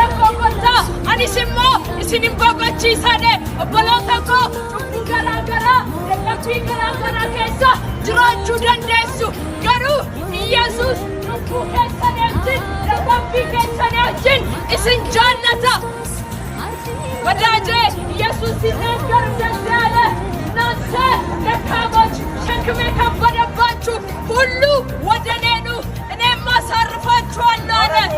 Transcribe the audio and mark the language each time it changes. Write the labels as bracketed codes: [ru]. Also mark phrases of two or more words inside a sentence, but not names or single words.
[om] kootaa anis immoo isinin boqochiisane obboloota koo cubbuu garaagaraa dadhabbii garaagaraa keessa jiraachuu dandeessu garuu Yesuus cubbuu keessaniitiin dadhabbii keessaniitiin isin jaallata wadaajee Yesuusin garuu danda'ale [am] እናንተ ደካሞች ሸክም የከበደባችሁ ሁሉ ወደ እኔ ኑ እኔም አሳርፋችኋለሁ አለ።